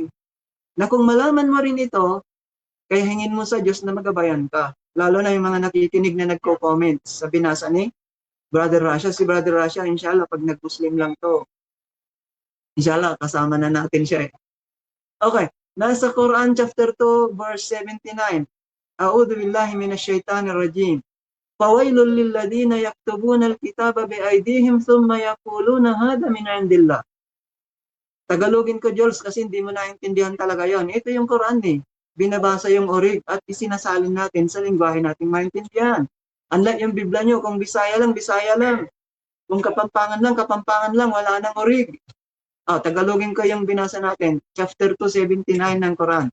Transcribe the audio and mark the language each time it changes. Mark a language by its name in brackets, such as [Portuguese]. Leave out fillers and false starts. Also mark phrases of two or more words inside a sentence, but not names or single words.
[Filipino] Na kung malaman mo rin ito, kaya hingin mo sa Diyos na magabayan ka. Lalo na yung mga nakikinig na nagko-comment sa binasa ni Brother Rasha. Si Brother Rasha, [Arabic] إن شاء الله, [Filipino] pag nag-Muslim lang to, [Arabic] إن شاء الله, [Filipino] kasama na natin siya eh. Okay. Nasa Quran [English] chapter 2 verse 79. [Arabic] أعوذ بالله من الشيطان الرجيم. فويل للذين يكتبون الكتاب بأيديهم ثم يقولون هذا من عند الله. [Filipino] Tagalogin ko Jules kasi hindi mo naintindihan talaga 'yon. Ito yung Quran eh. Binabasa yung orig at isinasalin natin sa lengguwahe nating maintindihan. Unlike yung Biblia nyo, kung Bisaya lang, Bisaya lang. Kung Kapampangan lang, wala nang orig. Tagalogin ko yung binasa natin, chapter 279 ng Quran.